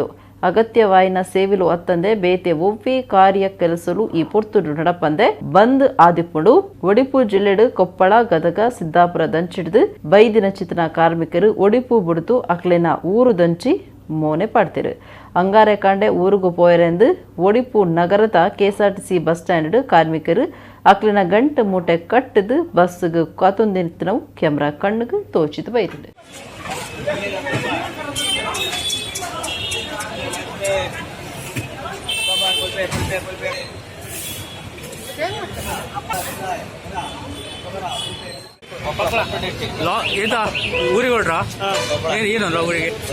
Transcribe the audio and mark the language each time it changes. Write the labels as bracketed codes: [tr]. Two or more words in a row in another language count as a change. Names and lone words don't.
[tcy] ಅಗತ್ಯವಾಯಿನ ಸೇವೆಲು ಅತ್ತಂದೆ ಬೇತೆ ಒವ್ವಿ ಕಾರ್ಯ ಕೆಲಸಲು ಈ ಪೊರ್ತುಡು ನಡಪಂದೆ ಬಂದ್ ಆದಿಪ್ಪುಡು. ಒಡಿಪು ಜಿಲ್ಲೆಡು ಕೊಪ್ಪಳ ಗದಗ ಸಿದ್ದಾಪುರ ದಂಚಿಡ್ದು ಬೈದಿನ ಚಿತನ ಕಾರ್ಮಿಕರು ಒಡಿಪು ಬಿಡ್ತು ಅಕ್ಲೆನ ಊರು ದಂಚಿ ಮೋನೆ ಪಾಡ್ತಿರು. ಅಂಗಾರೆ ಕಾಂಡೆ ಊರುಗು ಪೋಯರೆಂದು ಒಡಿಪು ನಗರದ KSRTC ಬಸ್ ಸ್ಟ್ಯಾಂಡ್ ಕಾರ್ಮಿಕರು ಅಕ್ಲಿನ ಗಂಟು ಮೂಟೆ ಕಟ್ಟದು ಬಸ್ಗೆ ಕಾತೊಂದಿನವು ಕ್ಯಾಮ್ರಾ ಕಣ್ಣಿಗೆ ತೋಚಿದು ಬೈತಿದೆ. [kn] ಊರಿಗೆ ಹೊಡ್ರ ಏನಂದ್ರ ಊರಿಗೆ